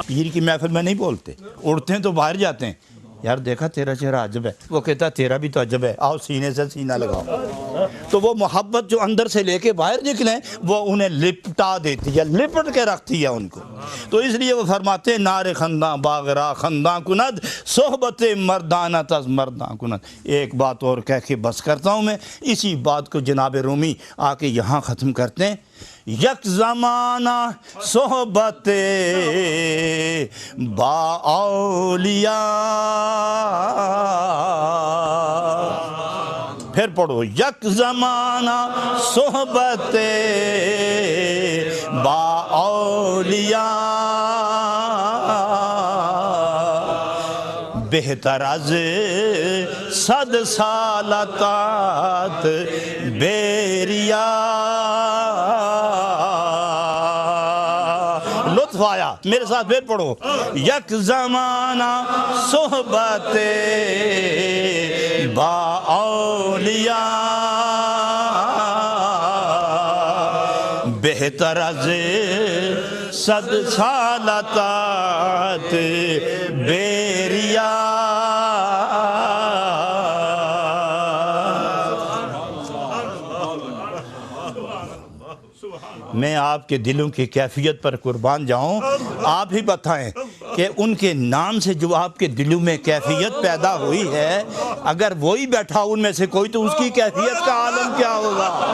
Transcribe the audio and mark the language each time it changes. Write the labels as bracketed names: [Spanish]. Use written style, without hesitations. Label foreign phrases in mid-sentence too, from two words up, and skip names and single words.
[Urdu] پیر کی محفل میں نہیں بولتے، اڑتے ہیں تو باہر جاتے ہیں. یار دیکھا تیرا چہرہ عجب ہے، وہ کہتا تیرا بھی تو عجب ہے، آؤ سینے سے سینہ لگاؤ. تو وہ محبت جو اندر سے لے کے باہر نکلیں وہ انہیں لپٹا دیتی ہے، لپٹ کے رکھتی ہے ان کو. تو اس لیے وہ فرماتے ہیں [Persian] نار خنداں باغرا خنداں کند، صحبت مردانہ تز مرداں کند. [Urdu] ایک بات اور کہہ کے بس کرتا ہوں میں، اسی بات کو جناب رومی آ کے یہاں ختم کرتے ہیں. [Persian] یک زمانہ صحبت با اولیاء، [Urdu] پھر پڑھو [Persian] یک زمانہ صحبت با اولیاء، بہتر از صد سال طاعت بیریا [Urdu] لطف آیا میرے ساتھ پھر پڑھو [Persian] یک زمانہ صحبت با اولیاء بہتر از صد سال طاعت بیریا [Urdu] میں آپ کے دلوں کی کیفیت پر قربان جاؤں آپ ہی بتائیں کہ ان کے نام سے جو آپ کے دلوں میں کیفیت پیدا ہوئی ہے اگر وہی بیٹھا ان میں سے کوئی تو اس کی کیفیت کا عالم کیا ہوگا